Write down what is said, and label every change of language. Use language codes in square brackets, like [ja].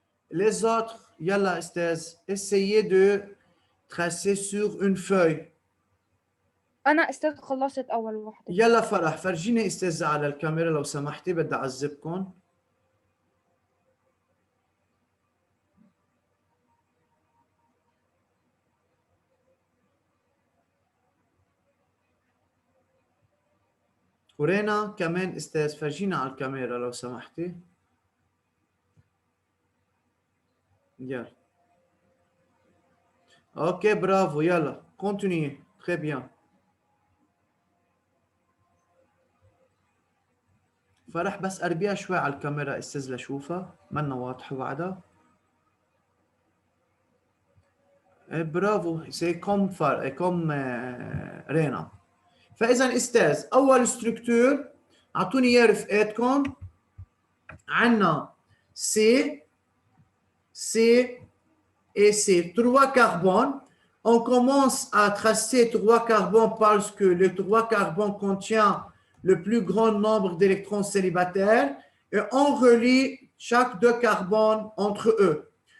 [fr] Les autres, yalla استاذ, essayez de tracer sur une feuille. [ar] انا استاذ خلصت اول وحده. يلا فرح فرجيني استاذ على الكاميرا لو سمحتي، بدي اعذبكم. ورينا كمان استاذ فرجينا على الكاميرا لو سمحتي. يلا اوكي برافو، يلا كونتينيي تري بيان. فرح بس قربيها شوي على الكاميرا استاذ لشوفها، منا واضحه بعدها. برافو، سي كوم كوم رينا. فاذا استاذ اول ستركتور اعطوني اياه رفقاتكم. عندنا [fr] سي et C, 3 carbones. On commence à tracer 3 carbones parce que le 3 carbones contient le plus grand nombre d'électrons célibataires et on relie chaque 2 carbones entre eux.